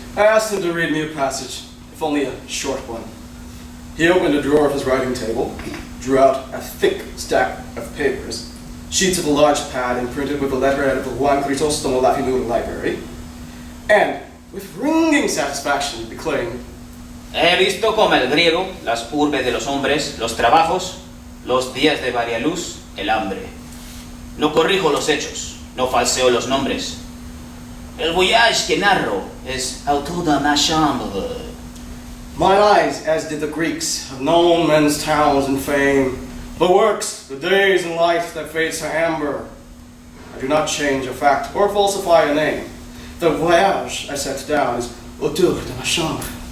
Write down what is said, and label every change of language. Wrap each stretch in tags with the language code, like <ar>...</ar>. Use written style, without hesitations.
<en>I asked him to read me a passage, if only a short one. He opened a drawer of his writing table, drew out a thick stack of papers, sheets of a large pad imprinted with the letterhead of the Juan Crisóstomo Lafinul Library, and, with ringing satisfaction, declaimed,</en> <es>He visto como el griego, las urbes de los hombres, los trabajos, los días de varia luz, el hambre. No corrijo los hechos, no falseo los nombres. El voyage que narro es autor</es> <fr>de ma chambre.</fr> <en>Mine eyes, as did the Greeks, have known men's towns and fame, the works, the days and life that fades to amber. I do not change a fact or falsify a name. The voyage I set down is</en> <fr>auteur de ma chambre.</fr>